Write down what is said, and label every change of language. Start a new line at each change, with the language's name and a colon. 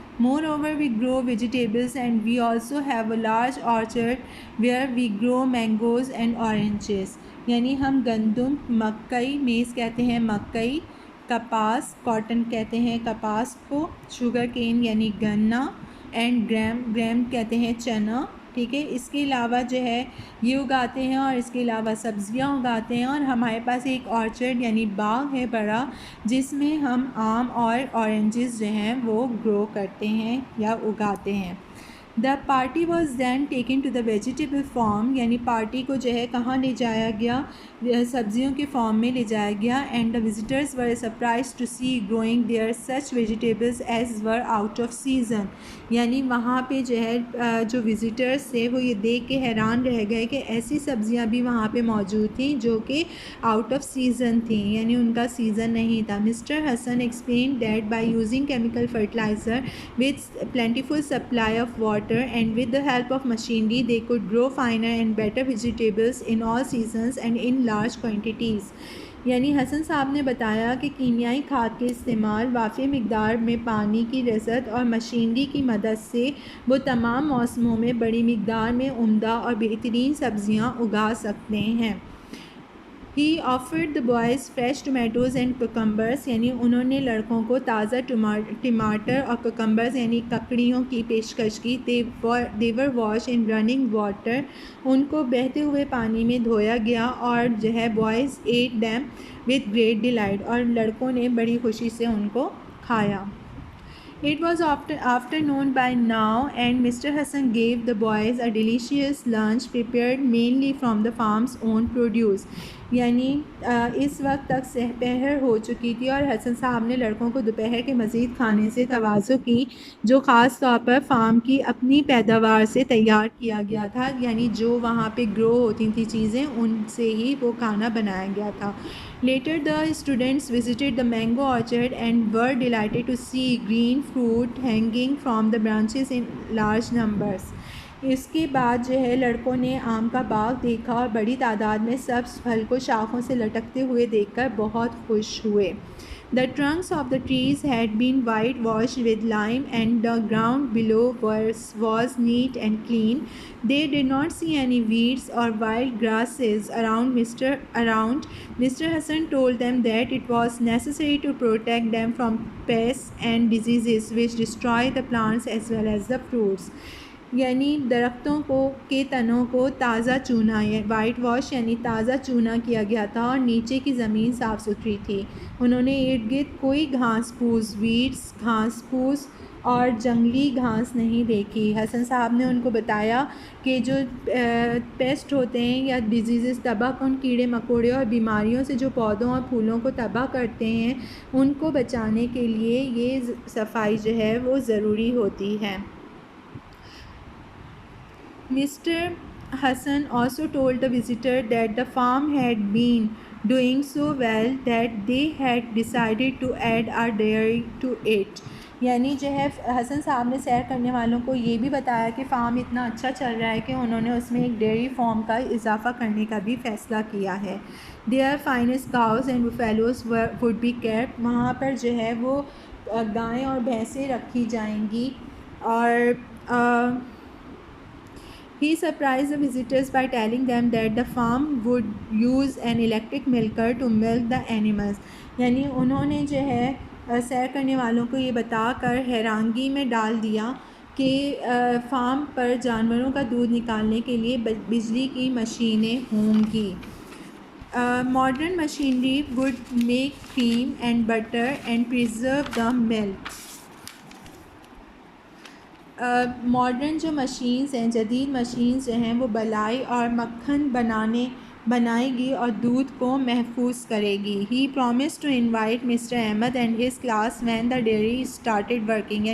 English: Moreover, we grow vegetables and we also have a large orchard where we grow mangoes and oranges.
Urdu: یعنی ہم گندم، مکئی، میز کہتے ہیں مکئی، کپاس، کاٹن کہتے ہیں کپاس کو، شوگر کین یعنی گنا، اینڈ گرام کہتے ہیں چنا. ٹھیک ہے، اس کے علاوہ جو ہے یہ اگاتے ہیں اور اس کے علاوہ سبزیاں اگاتے ہیں. اور ہمارے پاس ایک آرچرڈ یعنی باغ ہے بڑا، جس میں ہم آم اور اورنجز جو ہیں وہ گرو کرتے ہیں یا اگاتے ہیں.
English: the party was then taken to the vegetable farm,
Urdu: یعنی پارٹی کو جو ہے کہاں لے جایا گیا؟ سبزیوں کے فارم میں لے جایا گیا.
English: And the visitors were surprised to see growing there such vegetables as were out of season.
Urdu: یعنی وہاں پہ جو ہے جو وزٹرز تھے وہ یہ دیکھ کے حیران رہ گئے کہ ایسی سبزیاں بھی وہاں پہ موجود تھیں جو کہ آؤٹ آف سیزن تھیں، یعنی ان کا سیزن نہیں تھا.
English: Mister Hassan explain that by using chemical fertiliser with plentiful supply of water and with the help of machinery they could grow finer and better vegetables in all seasons and in large quantities.
Urdu: یعنی حسن صاحب نے بتایا کہ کیمیائی کھاد کے استعمال، وافر مقدار میں پانی کی رسد اور مشینری کی مدد سے وہ تمام موسموں میں بڑی مقدار میں عمدہ اور بہترین سبزیاں اگا سکتے ہیں.
English: He offered the boys fresh tomatoes and cucumbers,
Urdu: یعنی انہوں نے لڑکوں کو تازہ ٹماٹر اور cucumbers یعنی ککڑیوں کی پیشکش کی.
English: They were washed in running water,
Urdu: ان کو بہتے ہوئے پانی میں دھویا گیا, اور جو ہے
English: boys ate them with great delight,
Urdu: اور لڑکوں نے بڑی خوشی سے ان کو کھایا.
English: It was afternoon by now, and Mr. Hassan gave the boys a delicious lunch prepared mainly from the farm's own produce.
Urdu: یعنی اس وقت تک سحپہر ہو چکی تھی اور حسن صاحب نے لڑکوں کو دوپہر کے مزید کھانے سے تواضع کی, جو خاص طور پر فارم کی اپنی پیداوار سے تیار کیا گیا تھا, یعنی جو وہاں پہ گرو ہوتی تھیں چیزیں ان سے ہی وہ کھانا بنایا گیا تھا.
English: Later the students visited the mango orchard and were delighted to see green fruit hanging from the branches in large numbers.
Urdu: اس کے بعد جو ہے لڑکوں نے آم کا باغ دیکھا اور بڑی تعداد میں سبز پھل کو شاخوں سے لٹکتے ہوئے دیکھ کر بہت خوش ہوئے.
English: The trunks of the trees had been whitewashed with lime and the ground below was neat and clean. They did not see any weeds or wild grasses around. Mr. Hassan told them that it was necessary to protect them from pests and diseases which destroy the plants as well as the fruits.
Urdu: یعنی درختوں کے تنوں کو تازہ چونا, white wash یعنی تازہ چونا کیا گیا تھا, اور نیچے کی زمین صاف ستھری تھی. انہوں نے ارد گرد کوئی گھاس پھوس اور جنگلی گھاس نہیں دیکھی. حسن صاحب نے ان کو بتایا کہ جو پیسٹ ہوتے ہیں یا ڈیزیزز, تباہ کن کیڑے مکوڑے اور بیماریوں سے جو پودوں اور پھولوں کو تباہ کرتے ہیں, ان کو بچانے کے لیے یہ صفائی جو ہے وہ ضروری ہوتی ہے.
English: Mr. Hassan also told the visitor that the farm had been doing so well that they had decided to add a dairy to it.
Urdu: یعنی جو ہے حسن صاحب نے سیر کرنے والوں کو یہ بھی بتایا کہ فارم اتنا اچھا چل رہا ہے کہ انہوں نے اس میں ایک ڈیری فارم کا اضافہ کرنے کا بھی فیصلہ کیا ہے.
English: Their finest cows and buffaloes would be kept.
Urdu: وہاں پر جو ہے وہ گائیں اور بھینسیں رکھی جائیں گی.
English: اور he surprised the visitors by telling them that the farm would use an electric milker to milk the animals.
Urdu: یعنی انہوں نے جو ہے سیر کرنے والوں کو یہ بتا کر حیرانگی میں ڈال دیا کہ فارم پر جانوروں کا دودھ نکالنے کے لیے بجلی کی مشینیں ہوں گی.
English: Modern machinery would make cream and butter and preserve the milk.
Urdu: Modern جو مشینز ہیں, جدید مشینز جو ہیں, وہ بلائی اور مکھن بنائے گی اور دودھ کو محفوظ کرے گی.
English: He promised to invite Mr. Ahmed and his class when the dairy started working.